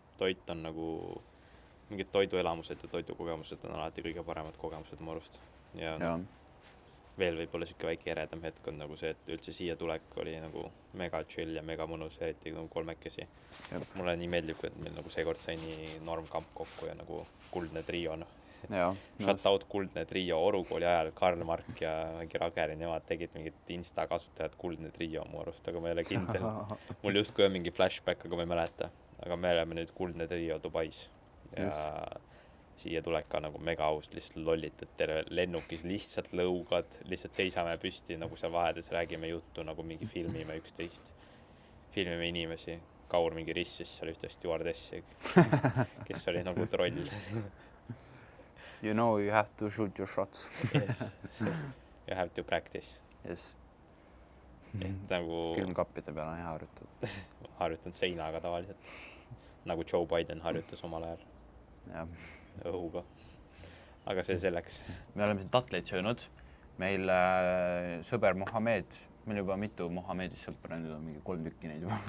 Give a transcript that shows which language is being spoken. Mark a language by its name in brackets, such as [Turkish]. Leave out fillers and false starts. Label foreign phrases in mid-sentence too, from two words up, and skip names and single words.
[Estonian] Toit on nagu mingid toiduelamused ja toidukogemused on alati kõige paremad kogemused mu arust. Ja veel võib-olla siuke väike eredam hetk on nagu see, et üldse siia tulek oli nagu mega chill ja mega mõnus, eriti nagu 3-kesi. Mulle nii meeldib, et meil nagu seekord sai nii normkamp kokku ja nagu kuldne trio. [English] Shut out [Estonian] kuldne trio Orukooli ajal, Karl Mark ja Rageri, nemad tegid mingit Insta kasutajad kuldne trio mu arust, aga ma ei ole kindel. Mul justkui on mingi flashback, aga ma ei mäleta. Aga me oleme nüüd kuldne trio Dubais. Ja siia tulek ka nagu mega aus, lihtsalt lollitad terve lennukis, lihtsalt lõugad, lihtsalt seisame püsti, nagu seal vahedes räägime juttu, nagu mingi filmime üksteist. Filmime inimesi. Kaur mingi rissis seal ühte stewardessi, kes oli nagu troll. [English] You know you have to shoot your shots. Yes. You have to practice. Yes. [Estonian] Et nagu... Külmkappide peal on hea harjutada. Harjutan seinaga tavaliselt. Nagu Joe Biden harjutas omal ajal. Jah. Õhuga. Aga see selleks. Me oleme siin tatleid söönud. Meil sõber Mohamed, meil juba mitu Mohamedis sõpra, nüüd on mingi 3 tükki neid juba.